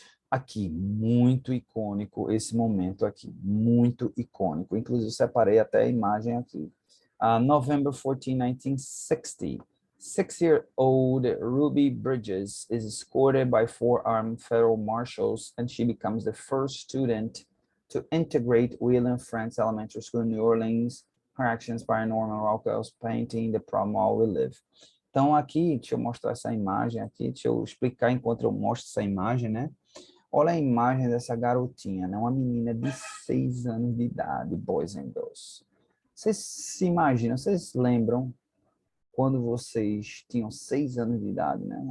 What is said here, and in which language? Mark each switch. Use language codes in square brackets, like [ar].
[pt] Aqui, muito icônico esse momento aqui, muito icônico. Inclusive, separei até a imagem aqui. [en] November 14, 1960. 6-year-old Ruby Bridges is escorted by 4 armed federal marshals, and she becomes the first student to integrate William Frantz Elementary School in New Orleans. Her actions inspire Norman Rockwell's painting The Problem All We Live. [pt] Então, aqui, deixa eu mostrar essa imagem aqui, deixa eu explicar enquanto eu mostro essa imagem, né? Olha a imagem dessa garotinha, né? Uma menina de 6 anos de idade, [en] boys and girls. [pt] Vocês se imaginam, vocês lembram quando vocês tinham 6 anos de idade, né?